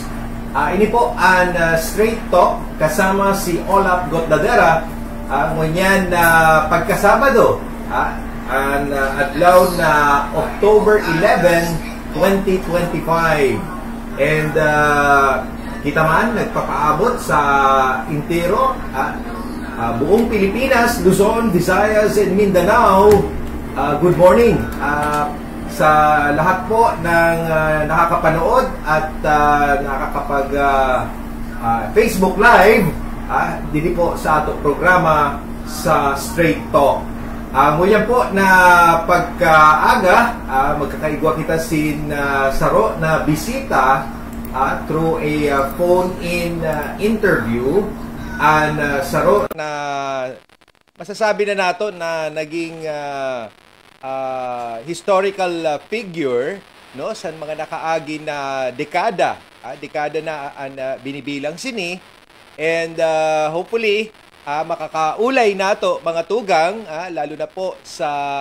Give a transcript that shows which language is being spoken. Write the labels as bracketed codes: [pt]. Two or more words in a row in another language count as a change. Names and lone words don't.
[bik] Ini po ang Straight Talk kasama si Olap Gotladera, ngunyan na pagkasabado, ang adlaw na October 11, 2025. And kita man nagpapaabot sa intiro, buong Pilipinas, Luzon, Visayas, and Mindanao. [en] Good morning [tl] sa lahat po ng nakakapanood at nakakapag Facebook Live dito po sa atong programa sa Straight Talk. [bik] Nguyan po na pagkaaga, magkakaigwa kita sin saro na bisita [en] through a phone-in interview. [bik] Saro na masasabi na nato na naging [en] historical figure, [bik] no, sa mga nakaagi na dekada na binibilang sini, [en] and hopefully [bik] makakaulay nato mga tugang, lalo na po sa